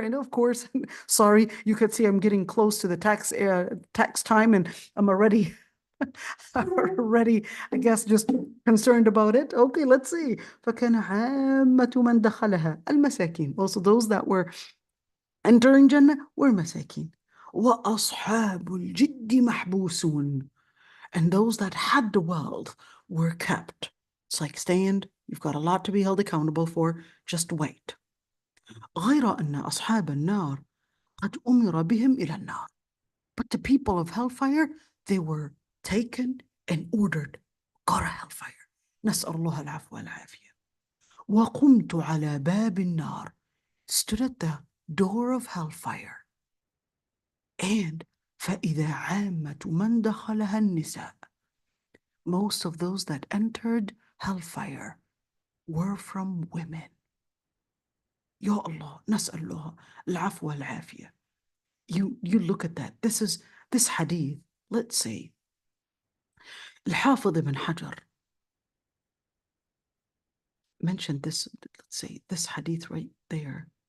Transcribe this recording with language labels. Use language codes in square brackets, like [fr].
[en] And of course, sorry, you could see I'm getting close to the tax time, and I'm already already, I guess, just concerned about it. Okay, let's see. [ar] فكان عامة من دخلها المساكين. [en] Also, those that were entering Jannah were مساكين. [ar] وأصحاب الجد محبوسون. [en] And those that had the wealth were kept. It's like, stand, you've got a lot to be held accountable for, just wait. [ar] غير أن أصحاب النار قد أمر بهم إلى النار. [en] But the people of hellfire, they were taken and ordered, go to hellfire. [ar] نسأل الله العفو والعافية. وقمت على باب النار. [en] Stood at the door of hellfire. [ar] And فإذا عامة من دخلها النساء. [en] Most of those that entered hellfire were from women. [ar] Ya Allah, نسأل الله العفو والعافية. [en] You look at that. This hadith, let's say, Al-Hafidh ibn Hajar mentioned this, let's say, this hadith right there.